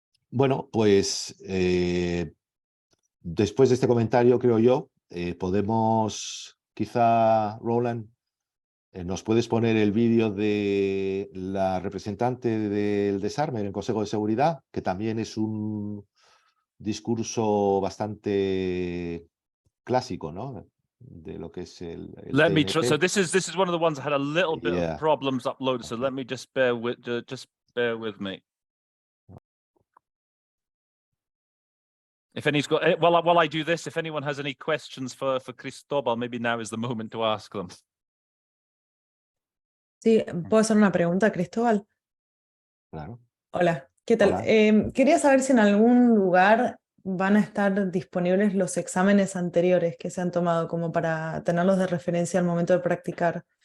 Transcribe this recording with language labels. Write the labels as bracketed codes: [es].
[es] Bueno, pues después de este comentario, creo yo, podemos, quizá, Roland, ¿nos puedes poner el vídeo de la representante del desarme en el Consejo de Seguridad? Que también es un discurso bastante clásico, ¿no? De lo que es el [en] Let me [es] TNP. [en] so this is one of the ones that had a little bit Yeah. of problems uploaded. So let me just bear with me. If any's got while I do this, if anyone has any questions for Cristobal, maybe now is the moment to ask them. [es] Sí, ¿puedo hacer una pregunta, Cristóbal? Claro. Hola, ¿qué tal? Hola. Quería saber si en algún lugar van a estar disponibles los exámenes anteriores que se han tomado como para tenerlos de referencia al momento de practicar.